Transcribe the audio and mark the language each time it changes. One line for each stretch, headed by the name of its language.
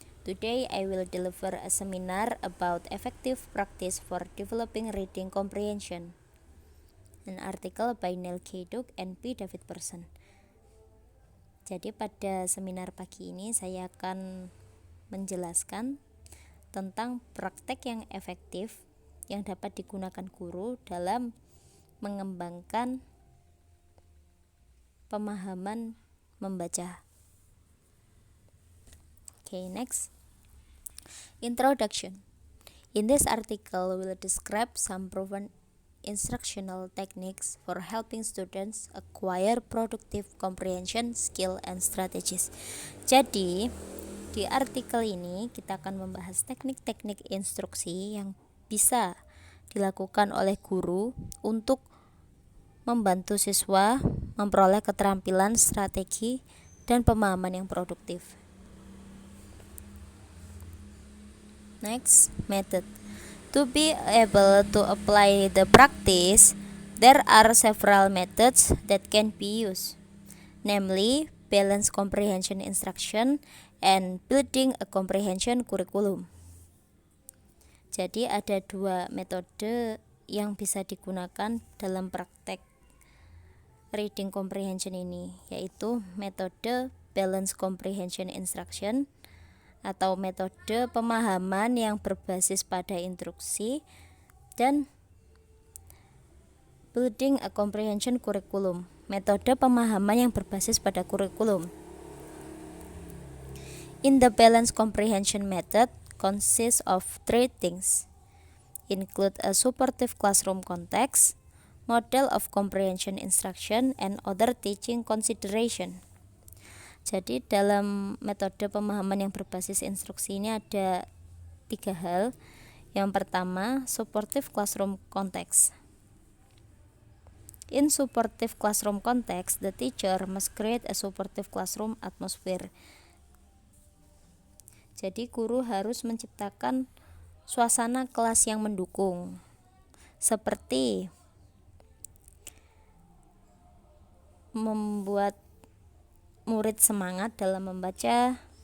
English: Today I will deliver a seminar about effective practice for developing reading comprehension. An article by Neil K. Duke and P. David Person.
Indonesian: Jadi pada seminar pagi ini saya akan menjelaskan tentang praktek yang efektif yang dapat digunakan guru dalam mengembangkan pemahaman membaca.
English: Okay, next. Introduction. In this article, we will describe some proven instructional techniques for helping students acquire productive comprehension skill and strategies.
Indonesian: Jadi, di artikel ini kita akan membahas teknik-teknik instruksi yang bisa dilakukan oleh guru untuk membantu siswa memperoleh keterampilan, strategi, dan pemahaman yang produktif.
English: Next, method. To be able to apply the practice, there are several methods that can be used, namely balanced comprehension instruction and building a comprehension curriculum.
Indonesian: Jadi ada dua metode yang bisa digunakan dalam praktek reading comprehension ini, yaitu metode balanced comprehension instruction atau metode pemahaman yang berbasis pada instruksi dan building a comprehension curriculum, metode pemahaman yang berbasis pada kurikulum.
English: In the balanced comprehension method consists of three things, include a supportive classroom context, model of comprehension instruction, and other teaching consideration.
Indonesian: Jadi dalam metode pemahaman yang berbasis instruksi ini ada 3 hal. Yang pertama, supportive classroom context.
English: In supportive classroom context, the teacher must create a supportive classroom atmosphere.
Indonesian: Jadi guru harus menciptakan suasana kelas yang mendukung, seperti membuat murid semangat dalam membaca,